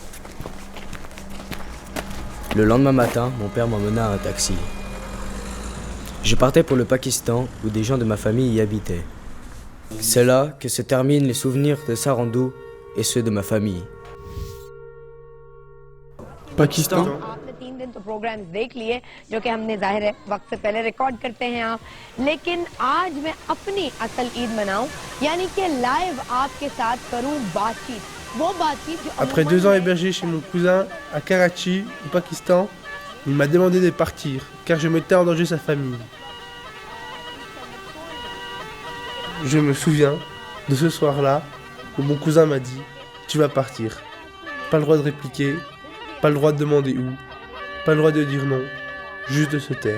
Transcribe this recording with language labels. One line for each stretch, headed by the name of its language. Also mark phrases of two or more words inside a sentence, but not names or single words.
French: Le lendemain matin, mon père m'emmena à un taxi. Je partais pour le Pakistan où des gens de ma famille y habitaient. C'est là que se terminent les souvenirs de Sarandou et ceux de ma famille. Pakistan.
Hindi: आपने 3 दिन तो प्रोग्राम्स देख लिए जो कि हमने जाहिर है वक्त से पहले रिकॉर्ड करते हैं आप, लेकिन आज मैं अपनी असल ईद मनाऊं, यानी कि लाइव आपके साथ करूं बातचीत, वो बातचीत जो
French: Après 2 ans hébergé chez mon cousin à Karachi, au Pakistan, il m'a demandé de partir car je mettais en danger sa famille. Je me souviens de ce soir-là où mon cousin m'a dit « Tu vas partir. Pas le droit de répliquer, pas le droit de demander où, pas le droit de dire non, juste de se taire.